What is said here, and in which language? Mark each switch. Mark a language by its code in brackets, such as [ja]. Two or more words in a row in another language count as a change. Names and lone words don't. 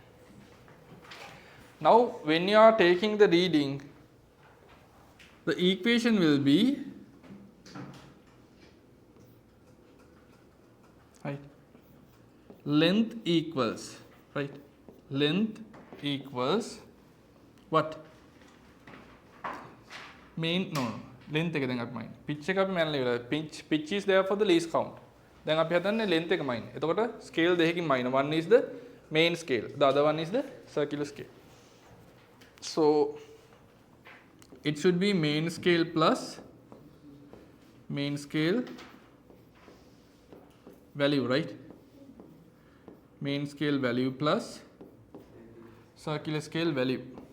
[en] Now when you are taking the reading, the equation will be right, length equals, right, length equals what? [si] Length එක දැන් අපි මයින් pitch එක අපි මැනලා ඉවරයි. [en] pitch is there for the least count. [si] දැන් අපි හදන්නේ length එක මයින්. එතකොට scale දෙකකින් මයින්. [en] One is the main scale, the other one is the circular scale. So it should be main scale plus main scale value, right? Main scale value plus circular scale value.